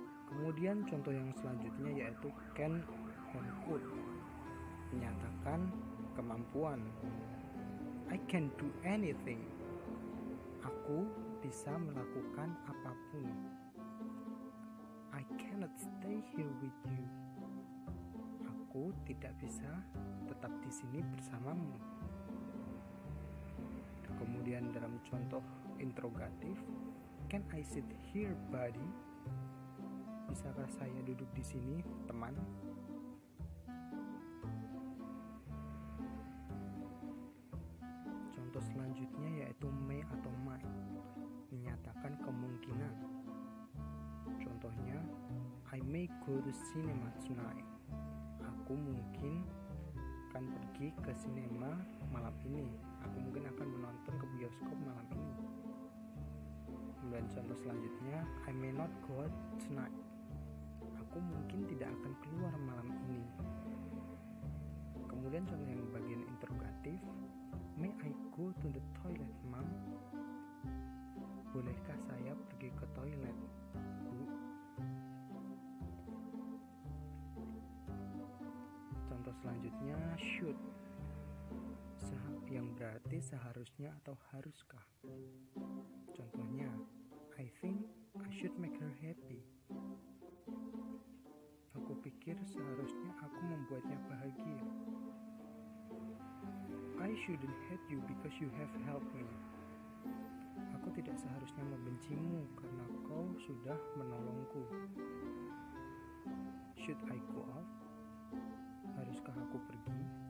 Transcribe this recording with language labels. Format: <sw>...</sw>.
<id>Kemudian contoh yang selanjutnya yaitu can or could, menyatakan kemampuan.</id> <en>I can do anything.</en> <id>Aku bisa melakukan apapun.</id> <en>I cannot stay here with you.</en> <id>Aku tidak bisa tetap di sini bersamamu. Kemudian dalam contoh interrogatif,</id> <en>can I sit here, buddy?</en> <id>Bisakah saya duduk di sini, teman? Contoh selanjutnya yaitu may atau might, menyatakan kemungkinan. Contohnya,</id> <en>I may go to cinema tonight.</en> <id>Aku mungkin akan pergi ke sinema malam ini. Aku mungkin akan menonton ke bioskop malam ini. Kemudian contoh selanjutnya,</id> <en>I may not go out tonight.</en> <id>Aku mungkin tidak akan keluar malam ini. Kemudian contoh yang bagian interrogatif,</id> <en>may I go to the toilet, mom?</en> <id>Bolehkah saya pergi ke toilet, Bu? Contoh selanjutnya, should, yang berarti seharusnya atau haruskah. Contohnya,</id> <en>I think I should make her happy.</en> <id>Aku pikir seharusnya aku membuatnya bahagia.</id> <en>I shouldn't hate you because you have helped me.</en> <id>Aku tidak seharusnya membencimu karena kau sudah menolongku.</id> <en>Should I go out?</en> <id>Haruskah aku pergi?</id>